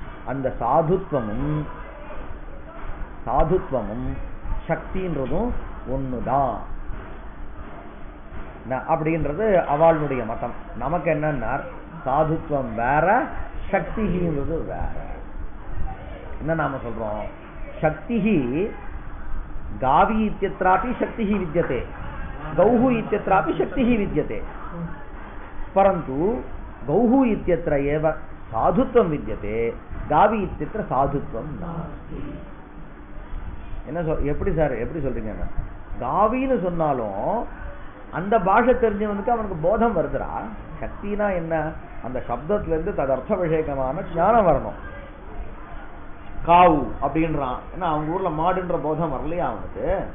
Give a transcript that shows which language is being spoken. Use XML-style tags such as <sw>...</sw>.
<ta>அந்த சாதுத்வமும் சக்தின்றதும் ஒண்ணுதான் அப்படின்றது அவளுடைய மதம். நமக்கு என்னன்னா சாதுத்வம் வேற, சக்தின்றது வேற. என்ன நாம சொல்றோம்?</ta> <sa>சக்தி காவி இத்தியத்ராபி சக்தி வித்யதே, கௌஹு இத்தியத்ராபி சக்தி வித்யதே. परंतु गौहु इत्यत्र एव साधुत्वं विद्यते, गावी इत्यत्र साधुत्वं नास्ति.</sa> <ta>என்ன எப்படி சார் எப்படி சொல்றீங்க? காவின்னு சொன்னாலும் அந்த பாஷை தெரிஞ்சவனுக்கு அவனுக்கு போதம் வருதுடா. சக்தினா என்ன? அந்த சப்தத்துல இருந்து ததர்த்த விஷயகமான ஞானம் வரணும். காவு அப்படின்றான், ஏன்னா அவங்க ஊர்ல மாடுன்ற போதம் வரலையா அவனுக்கு?</ta>